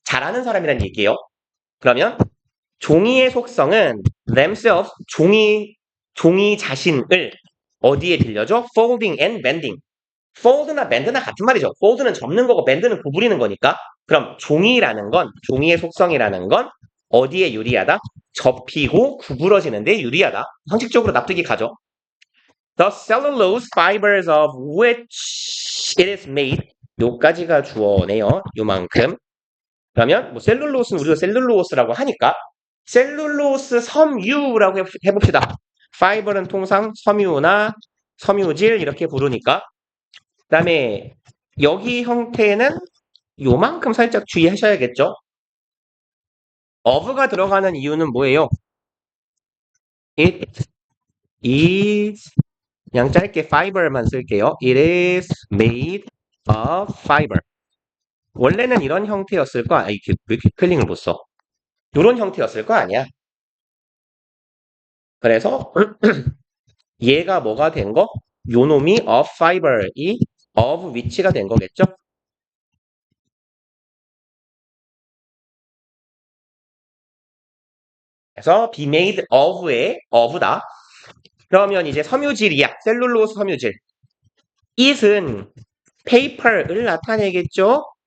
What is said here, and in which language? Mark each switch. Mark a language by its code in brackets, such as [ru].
[ko] 잘하는 사람이란 얘기예요. 그러면 종이의 속성은 themselves, 종이 자신을 어디에 빌려줘? [en] folding and bending. [ko] fold나 bend나 같은 말이죠. fold는 접는 거고 bend는 구부리는 거니까. 그럼 종이의 속성이라는 건 어디에 유리하다? 접히고 구부러지는데 유리하다. 상식적으로 납득이 가죠. [en] The cellulose fibers of which it is made. [ko] 요까지가 주어네요. 요만큼. 그러면 뭐 셀룰로스는 우리가 셀룰로스라고 하니까 셀룰로스 섬유라고 해봅시다. 파이버는 통상 섬유나 섬유질 이렇게 부르니까. 그다음에 여기 형태는 요만큼 살짝 주의하셔야겠죠. of가 들어가는 이유는 뭐예요? [en] It is [ko] 그냥 짧게 fiber만 쓸게요. [en] It is made of fiber. [ko] 원래는 이런 형태였을 거 아니야. 왜 이렇게 스펠링을 못 써? 이런 형태였을 거 아니야. 그래서 얘가 뭐가 된 거? 요놈이 [en] of fiber [ko] 이 [en] of which [ko] 가 된 거겠죠? 그래서 [en] be made of [ko] 의 of다. 그러면 이제 섬유질이야. 셀룰로스 섬유질. it은 paper을 나타내겠죠?